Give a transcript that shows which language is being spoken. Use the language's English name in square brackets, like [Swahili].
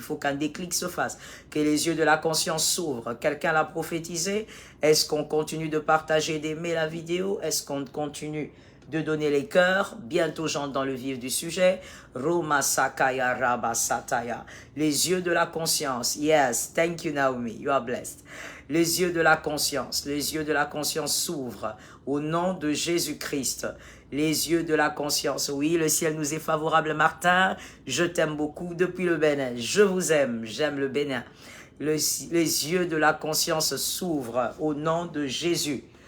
[French] Il faut qu'un déclic se fasse. Que les yeux de la conscience s'ouvrent. Quelqu'un l'a prophétisé? Est-ce qu'on continue de partager, d'aimer la vidéo? Est-ce qu'on continue de donner les cœurs? Bientôt j'entre dans le vif du sujet. Roma Sakaya Rabba Sataya. Les yeux de la conscience. [English] Yes, thank you Naomi, you are blessed. [French] Les yeux de la conscience s'ouvrent au nom de Jésus-Christ. Les yeux de la conscience. Oui, le ciel nous est favorable, Martin. Je t'aime beaucoup depuis le Bénin. Je vous aime, j'aime le Bénin. Les yeux de la conscience s'ouvrent au nom de Jésus.